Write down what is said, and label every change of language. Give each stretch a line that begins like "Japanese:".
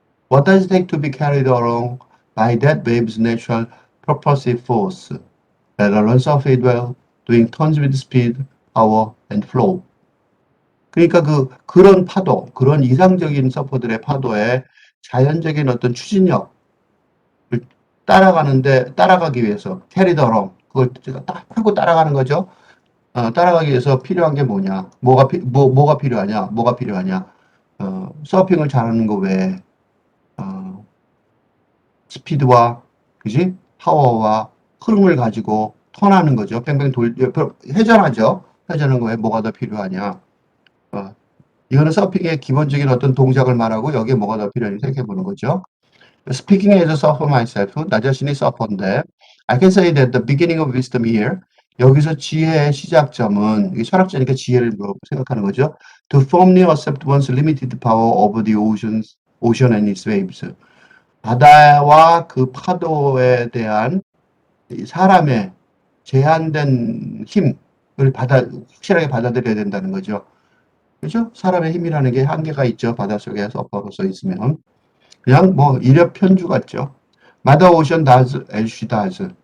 English: What does it take to be carried along by that wave's natural propulsive force that runs off it while doing tons with speed, power, and flow?
Korean: 그러니까 그런 파도, 그런 이상적인 서퍼들의 파도에 자연적인 어떤 추진력을 따라가기 위해서
English: carried along,
Korean: 그걸 딱 타고 따라가는 거죠. 따라가기 위해서 필요한 게 뭐냐? 뭐가 필요하냐? 뭐가 필요하냐? 서핑을 잘하는 거 외에, 스피드와, 그지? 파워와 흐름을 가지고 턴하는 거죠. 뺑뺑 회전하죠. 회전하는 거에 뭐가 더 필요하냐? 이거는 서핑의 기본적인 어떤 동작을 말하고 여기에 뭐가 더 필요한지 생각해 보는 거죠.
English: Speaking as a surfer myself,
Korean: 나 자신이 서퍼인데,
English: I can say that the beginning of wisdom here,
Korean: 여기서 지혜의 시작점은, 이게 철학자니까 지혜를 생각하는 거죠.
English: To firmly accept one's limited power over the ocean and its waves.
Korean: 바다와 그 파도에 대한 사람의 제한된 힘을 확실하게 받아들여야 된다는 거죠. 그죠? 사람의 힘이라는 게 한계가 있죠. 바닷속에 서퍼로서 있으면. 그냥 이력 편주 같죠.
English: Mother Ocean does as she does.